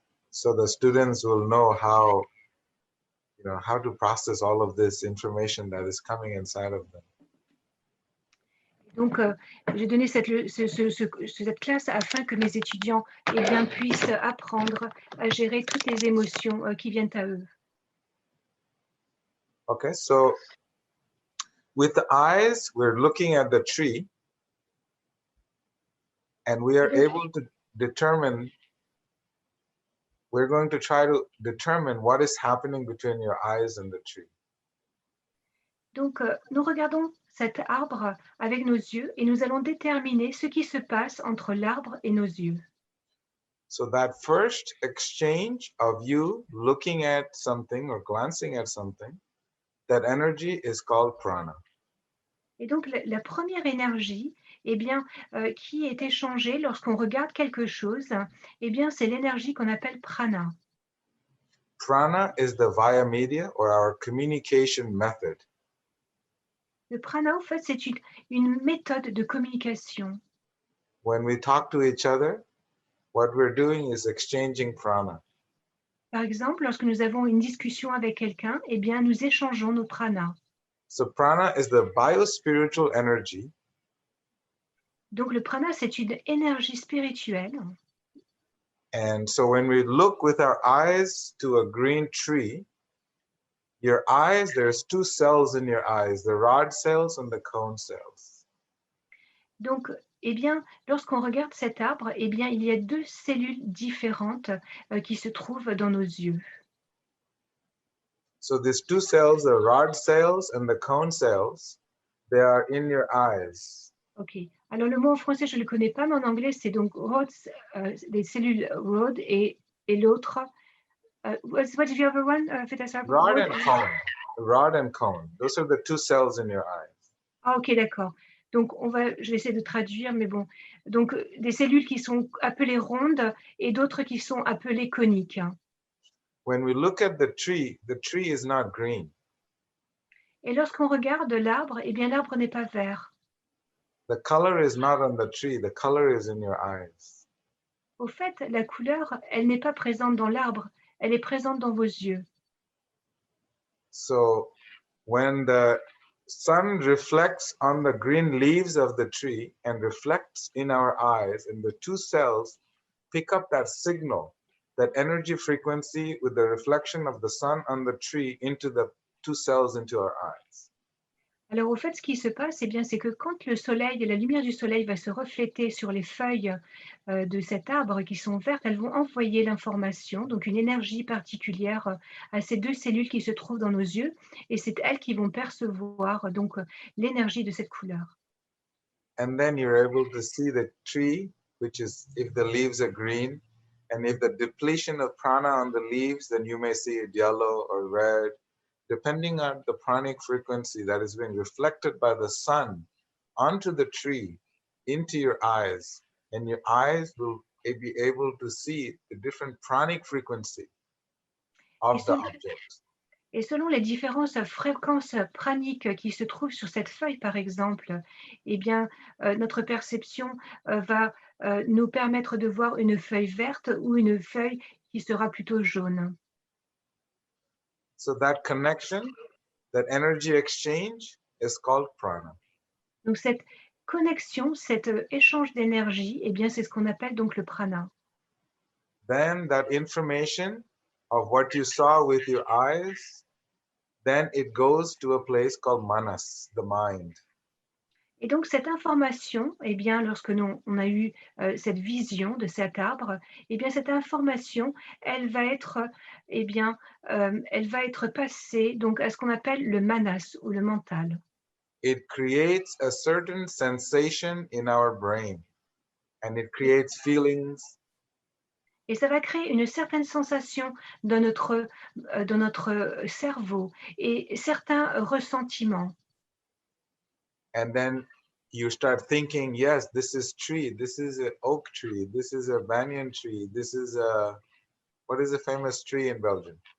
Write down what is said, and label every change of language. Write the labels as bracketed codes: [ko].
[en] So the students will know how to process all of this information that is coming inside of them. [fr] Donc, j'ai donné cette classe afin que mes étudiants eh bien, puissent apprendre à gérer toutes les émotions qui viennent à eux. [en] Okay, so with the eyes, we're looking at the tree, and we are able to determine, we're going to try to determine what is happening between your eyes and the tree. [fr] Donc, nous regardons cet arbre avec nos yeux et nous allons déterminer ce qui se passe entre l'arbre et nos yeux. [en] So that first exchange of you looking at something or glancing at something, that energy is called prana. [fr] Et donc, la première énergie, eh bien, qui est échangée lorsqu'on regarde quelque chose, eh bien, c'est l'énergie qu'on appelle prana. [en] Prana is the via media, or our communication method. [fr] Le prana, en fait, c'est une méthode de communication. [en] When we talk to each other, what we're doing is exchanging prana. [fr] Par exemple, lorsque nous avons une discussion avec quelqu'un, eh bien, nous échangeons nos pranas. [en] So prana is the biospiritual energy. [fr] Donc, le prana, c'est une énergie spirituelle. [en] And so when we look with our eyes to a green tree, your eyes, there's 2 cells in your eyes, the rod cells and the cone cells. [fr] Donc, eh bien, lorsqu'on regarde cet arbre, eh bien, il y a 2 cellules différentes qui se trouvent dans nos yeux. [en] So these 2 cells, the rod cells and the cone cells, they are in your eyes. [fr] Ok. Alors, le mot en français, je ne le connais pas, mais en anglais, c'est donc rods, les cellules rod et l'autre. [en] What's the other one? Rod and cone. Rod and cone. Those are the 2 cells in your eyes. [fr] Ah, ok, d'accord. Donc, je vais essayer de traduire, mais bon. Donc, des cellules qui sont appelées rondes et d'autres qui sont appelées coniques. [en] When we look at the tree is not green. [fr] Et lorsqu'on regarde l'arbre, eh bien, l'arbre n'est pas vert. [en] The color is not on the tree, the color is in your eyes. [fr] Au fait, la couleur, elle n'est pas présente dans l'arbre, elle est présente dans vos yeux. [en] So when the sun reflects on the green leaves of the tree and reflects in our eyes, and the 2 cells pick up that signal that energy frequency with the reflection of the sun on the tree into the two cells into our eyes. [fr] Alors au fait, ce qui se passe, eh bien, c'est que quand le soleil et la lumière du soleil va se refléter sur les feuilles de cet arbre qui sont vertes, elles vont envoyer l'information, donc une énergie particulière à ces deux cellules qui se trouvent dans nos yeux, et c'est elles qui vont percevoir donc l'énergie de cette couleur. [en] And then you're able to see the tree, which is if the leaves are green, and if the depletion of prana on the leaves, then you may see it yellow or red, depending on the pranic frequency that is being reflected by the sun onto the tree into your eyes, and your eyes will be able to see the different pranic frequency [fr] Et, [en] of the sel- object. [fr] et selon les différentes fréquences praniques qui se trouvent sur cette feuille, par exemple, eh bien, notre perception va nous permettre de voir une feuille verte ou une feuille qui sera plutôt jaune. [en] So that connection, that energy exchange is called prana. [fr] Donc cette connexion, cet échange d'énergie, eh bien, c'est ce qu'on appelle donc le prana. [en] Then that information of what you saw with your eyes, then it goes to a place called manas, the mind. [fr] Et donc cette information, eh bien, lorsque on a eu cette vision de cet arbre, eh bien, cette information, elle va être, eh bien, elle va être passée donc à ce qu'on appelle le manas ou le mental. [en] It creates a certain sensation in our brain, and it creates feelings. [fr] Et ça va créer une certaine sensation dans notre cerveau et certains ressentiments. [en] And then you start thinking, yes, this is tree, this is an oak tree, this is a banyan tree, this is a, what is a famous tree in Belgium?